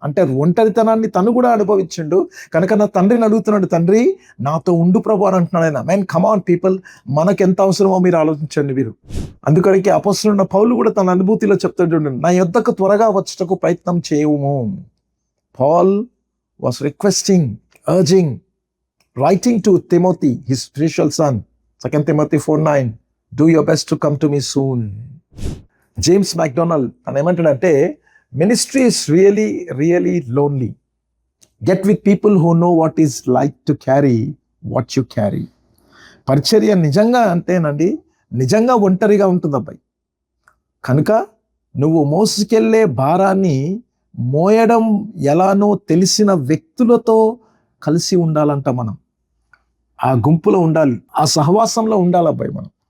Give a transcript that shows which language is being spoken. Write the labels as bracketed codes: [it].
[te] అంటే ఒంటరితనాన్ని తను కూడా అనుభవించిండు కనుక నా తండ్రిని అడుగుతున్నాడు, తండ్రి నాతో ఉండు ప్రభు అని అంటున్నాడు ఆయన. [en] man come on people, [te] మనకు ఎంత అవసరమో మీరు ఆలోచించండి మీరు. అందుకనికి అపొస్తలుడైన పౌలు కూడా తన అనుభూతిలో చెప్తాడు, నా యొద్దకు త్వరగా వచ్చటకు ప్రయత్నం చేయము. [en] Paul was requesting, urging, writing to Timothy, his spiritual son, 2 Timothy 4:9, do your best to come to me soon. James MacDonald [te] తను ఏమంటాడంటే, [en] ministry is really lonely. Get with people who know what is like to carry what you carry. [te] పరిచర్య నిజంగా అంటేనండి, నిజంగా ఒంటరిగా ఉంటుంది అబ్బాయి. కనుక నువ్వు మోసుకెళ్ళే భారాన్ని మోయడం ఎలానో తెలిసిన వ్యక్తులతో కలిసి ఉండాలంట. మనం ఆ గుంపులో ఉండాలి, ఆ సహవాసంలో ఉండాలి అబ్బాయి మనం.